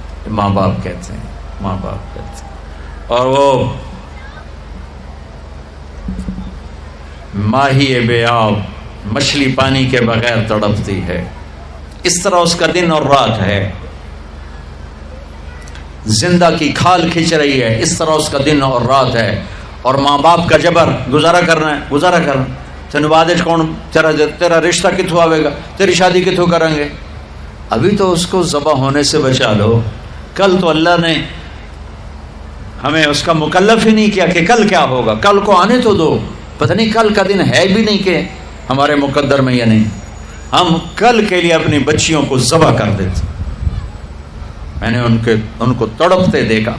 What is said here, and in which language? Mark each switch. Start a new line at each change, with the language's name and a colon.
Urdu: ماں باپ کہتے ہیں، ماں باپ کہتے ہیں. اور وہ ماہی بے آب مچھلی پانی کے بغیر تڑپتی ہے، اس طرح اس کا دن اور رات ہے. زندہ کی کھال کھینچ رہی ہے، اس طرح اس کا دن اور رات ہے. اور ماں باپ کا جبر، گزارا کرنا ہے، گزارا کرنا.
Punjabi: تین بعد کون تیرا رشتہ کتوں آئے گا، تیری شادی کتوں کریں گے.
Urdu: ابھی تو اس کو ذبح ہونے سے بچا لو. کل تو اللہ نے ہمیں اس کا مکلف ہی نہیں کیا کہ کل کیا ہوگا، کل کو آنے تو دو. پتہ نہیں کل کا دن ہے بھی نہیں کہ ہمارے مقدر میں یا نہیں. ہم کل کے لیے اپنی بچیوں کو ذبح کر دیتے. میں نے ان کو تڑپتے دیکھا.